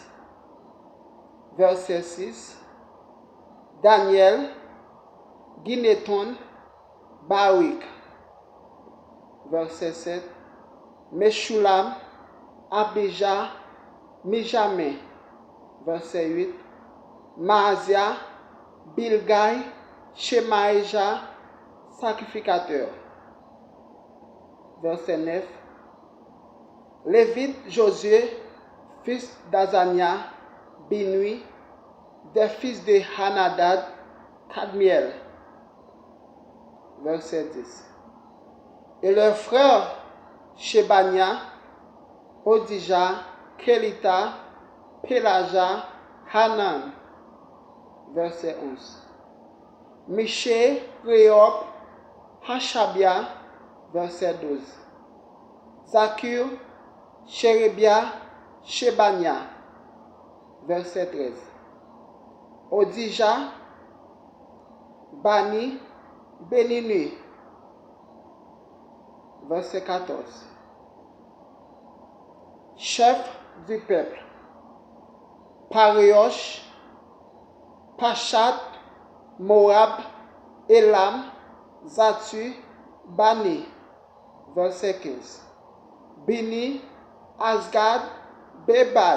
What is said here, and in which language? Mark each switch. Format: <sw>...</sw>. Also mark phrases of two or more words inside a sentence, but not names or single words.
<fr>Verset 6. Daniel, Gineton, Barik. Verset 7. Meshulam, Abijah, Mijamin. Verset 8. Maazia, Bilgaï, Shemaïja, sacrificateur. Verset 9. Lévite Josué, fils d'Azania, Binui, des fils de Hanadad, Kadmiel. Verset 10. Et leurs frères Shebania, Odija, Kelita, Pelaja, Hanan. Verset 11. Miché, Réop, Hashabia. Verset 12. Zakur, Sherebia, Shebania. Verset 13. Odija, Bani, Beninu. Verset 14. Chef du peuple. Pariosh, Pachat, Moab, Elam, Zatu, Bani. Verset 15. Bini, Asgad, Bebai.</fr>